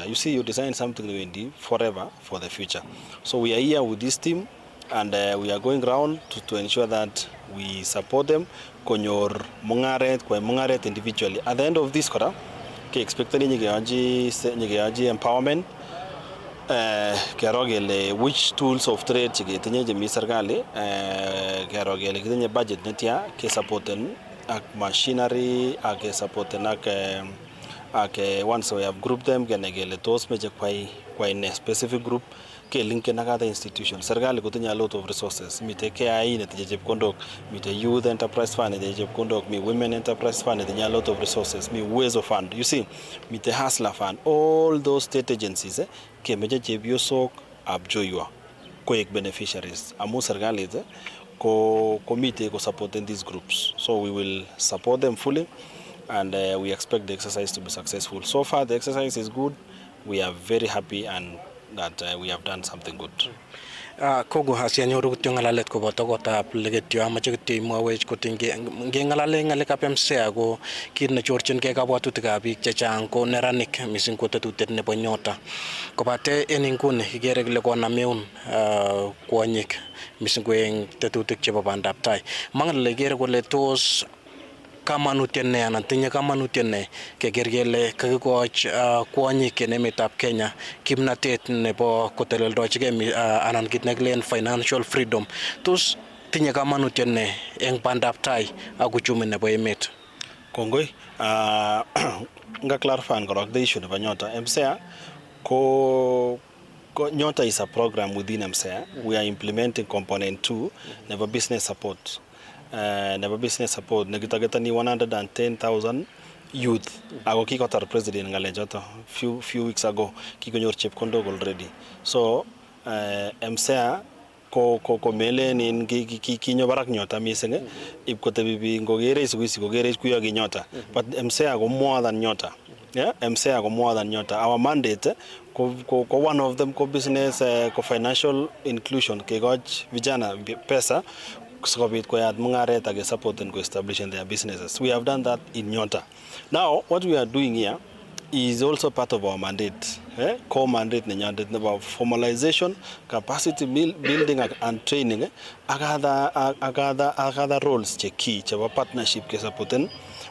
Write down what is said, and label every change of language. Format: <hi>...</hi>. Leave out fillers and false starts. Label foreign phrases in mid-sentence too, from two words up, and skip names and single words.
<en>You see, you design something forever for the future. So we are here with this team and we are going around to ensure that we support them individually. At the end of this quarter, we expect empowerment. Which tools of trade</en> <kln>chigetinye jemi serikali kerogele kitinye budget netia ke supporten ak machinery ak supporten ak</kln> <en>once we have grouped them</en> <kln>kenegele tos meje kwa</kln> <en>in a specific group ke link na kada institution serikali kutinye a lot of resources mite KI netinye chepkondok mite youth enterprise fund netinye chepkondok mi women enterprise fund netinye a lot of resources mi uwezo fund you see mite hustler fund all those state agencies</en> <kln>ke meje chebiosok abjoywa koek</kln> <en>beneficiaries amu serikali ko committee ko supporting these groups so we will support them fully and we expect the exercise to be successful. So far the exercise is good. We are very happy and that we have done something good.</en> <kln>Kogo hasianyoru kutyo ngalalet ko boto kota legetyo amache kityo imwawech kotinge ngalale ngalekab MSEA ko kit ne chorchin ke kabwatutikab biik chechang ko neranik mising ko tetutiet nebo nyota kobate en inguni igere kole konameun kwonyik mising ko eng tetutik chebo bandab tai mangale igere kole tos kamanutiet ne anan tinye kamanutiet ne keker kele kakikoch kwonyik en emetab Kenya kimnatet nebo koteleldochige anan kit nekilen financial freedom tos tinye kamanutiet ne eng bandab tai ak uchumi nebo emet. Kongoi nga clarify korok</kln> <en>the issue</en> <kln>nebo nyota MSEA ko nyota</kln> <en>is a program within MSEA. We are implementing component 2 nebo business support. Never business support</en> <kln>negitageta ni 110,000 youth ago kikotar president ngalejoto</kln> <en>few weeks ago</en> <kln>kikonyor chepkondok already so MSEA ko mele nin kinyo barak nyota mising ip kotebi ngogere isuisi gogere kuyo nyota but MSEA go</kln> <en>more than</en> <kln>nyota.</kln> <en>Yeah, MSEA go more than nyota. Our mandate ko one of them ko business ko financial inclusion ke goj</en> <sw>vijana pesa</sw> <en>support and establishing their businesses. We have done that in Nyota. Now, what we are doing here is also part of our mandate, core mandate about formalization, capacity building and training. Other roles key, partnership supporting women.</en>